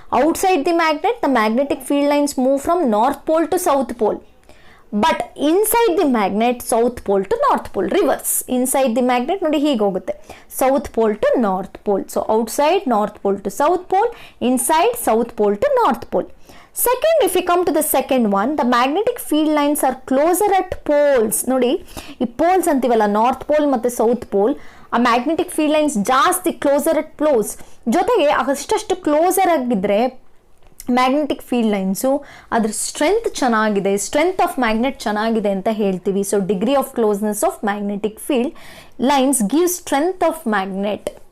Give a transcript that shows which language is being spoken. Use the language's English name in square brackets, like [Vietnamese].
[English] Outside the magnet the magnetic field lines move from north pole to south pole, but inside the magnet south pole to north pole, reverse. Inside the magnet [Kannada] ನೋಡಿ ಹೀಗೆ ಹೋಗುತ್ತೆ, [English] South pole to north pole. So outside north pole to south pole, inside south pole to north pole. Second, if we come to the second one, the magnetic field lines are closer at poles. [Kannada] ನೋಡಿ ಈ poles ಅಂತೀವಲ್ಲ, north pole ಮತ್ತು south pole, ಆ magnetic field lines ಜಾಸ್ತಿ [English] Closer at poles. [Kannada] ಜೊತೆಗೆ ಅಷ್ಟಷ್ಟು closer ಆಗಿದ್ದರೆ magnetic field lines ಅದ್ರ [English] strength of magnet [Kannada] ಚೆನ್ನಾಗಿದೆ ಅಂತ ಹೇಳ್ತೀವಿ. [English] So degree of closeness of magnetic field lines give strength of magnet.